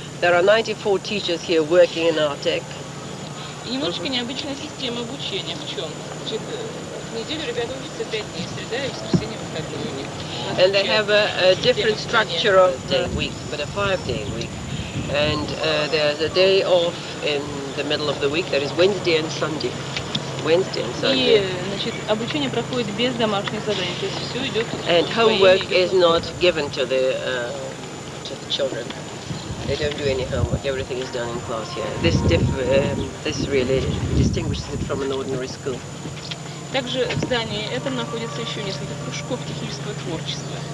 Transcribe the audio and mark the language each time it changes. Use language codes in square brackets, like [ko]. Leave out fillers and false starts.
[en] There are 94 teachers here working in Artek. [ru] И немножечко необычная система обучения. В чем? Значит, в неделю ребята учатся 5 дней, среда и воскресенье выходные у них. [en] And they have a different structure of day week, but a 5-day week. And there's a day off in the middle of the week. That is Wednesday and Sunday. Wednesday and Sunday. [ru] И, значит, обучение проходит без домашних заданий, то есть все идет. [en] And homework is not given to the children. They don't do any homework. Everything is done in class here. This really distinguishes it from an ordinary school. [ru] Также в здании этом находится еще несколько кружков технического творчества.